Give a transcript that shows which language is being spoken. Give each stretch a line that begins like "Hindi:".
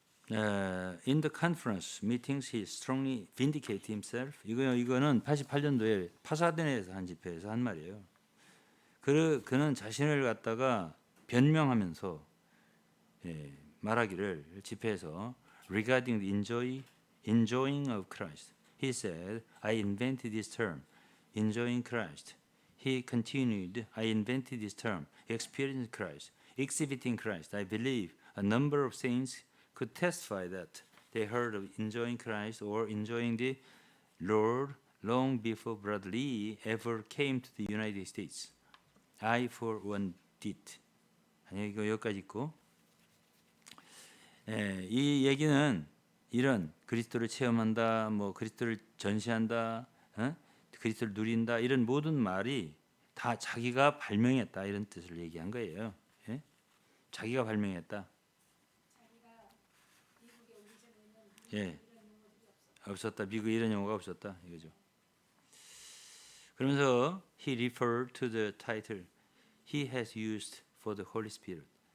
English: In the conference meetings, he strongly vindicated himself.
Korean: 이거는 88년도에 파사데나에서 한 집회에서 한 말이에요. 그는 자신을 갖다가 변명하면서 말하기를 집회에서
English: regarding the enjoying of Christ, he said, I invented this term, enjoying Christ. He continued, I invented this term, experiencing Christ, exhibiting Christ. I believe a number of saints could testify that they heard of enjoying Christ or enjoying the Lord long before Brother Lee ever came to the United States. I for one did.
Korean: 아니 이거 여기까지 있고, 이 얘기는 이런 그리스도를 체험한다, 뭐 그리스도를 전시한다, 그리스도를 누린다 이런 모든 말이 다 자기가 발명했다 이런 뜻을 얘기한 거예요. 자기가 발명했다. 없었다. 미국에 이런 용어가 없었다 이거죠. 그러면서
English: he referred to the title he has used for the Holy Spirit.